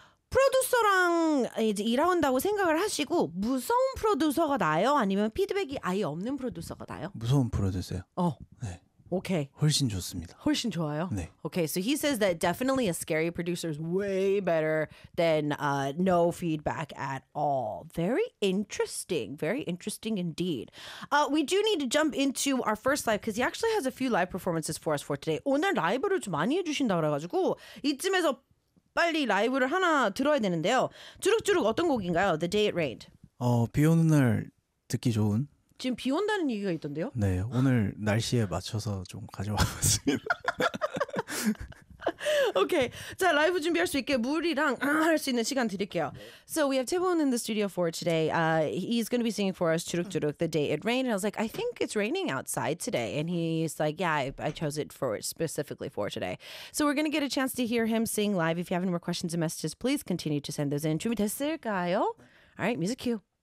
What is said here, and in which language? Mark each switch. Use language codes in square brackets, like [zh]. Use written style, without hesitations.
[ko] 프로듀서랑 이제 일한다고 생각을 하시고 무서운 프로듀서가 나아요? 아니면 피드백이 아예 없는 프로듀서가 나아요? 무서운 프로듀서요. 네. [en] Okay. [ko] 훨씬 좋습니다. 훨씬 좋아요? 네. [en] Okay, so he says that definitely a scary producer is way better than no feedback at all. Very interesting. Very interesting indeed. We do need to jump into our first live because he actually has a few live performances for us for today. [ko] 오늘 라이브를 좀 많이 해주신다 그래가지고 이쯤에서 빨리 라이브를 하나 들어야 되는데요. 주룩주룩 어떤 곡인가요? [en] The Day It Rained. [ko] 비 오는 날 듣기 좋은. 지금 비 온다는 얘기가 있던데요? 네, 오늘 날씨에 맞춰서 좀 가져왔습니다. 오케이, 자 라이브 준비할 수 있게 물이랑 할 수 있는 시간 드릴게요. [en] So we have Tebow in the studio for today. He's going to be singing for us "Churuk Churuk" the day it rained. And I was like, I think it's raining outside today. And he's like, yeah, I chose it for specifically for today. So we're going to get a chance to hear him sing live. If you have any more questions and messages, please continue to send those in. [ko] 준비됐을까요? [en] All right, music cue.